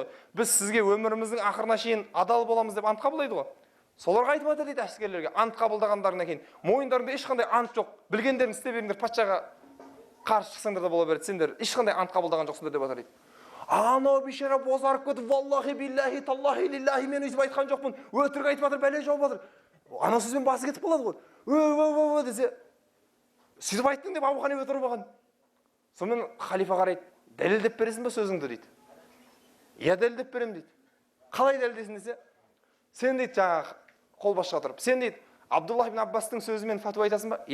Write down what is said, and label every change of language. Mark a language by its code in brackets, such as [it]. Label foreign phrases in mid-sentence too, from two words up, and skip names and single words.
[kk] Біз сізге өміріміздің ақырына шейін адал боламыз деп ант қабылдайды ғой. Соларға айтып жатыр дейді әскерлерге. Ант қабылдағандарынан кейін мойындарында ешқандай ант жоқ. Білгендерін істей беріңдер, патшаға қарсы шықсаңдар да бола береді. Сендер ешқандай ант қабылдаған жоқсыңдар деп жатыр дейді. Анау бейшара бозарып кетіп, [ar] والله بالله تالله لله [kk] мен өйтіп айтқан жоқпын. Өтірік айтып жатыр, бәле жауып жатыр. Анау сөзбен басы кетіп қалады ғой. Десе, сөйтіп айттың деп Абу Ханифа тұрып алған. Сонымен халифа қарайды, дәлелдеп бересің бе сөзіңді дейді. Я дәлелдеп берем дейді. Қалай дәлелдесің десе, сен дейді жаңағы қолбасшыға тұрып, сен дейді Абдулла ибн Аббастың сөзімен фатуа айтасың ба?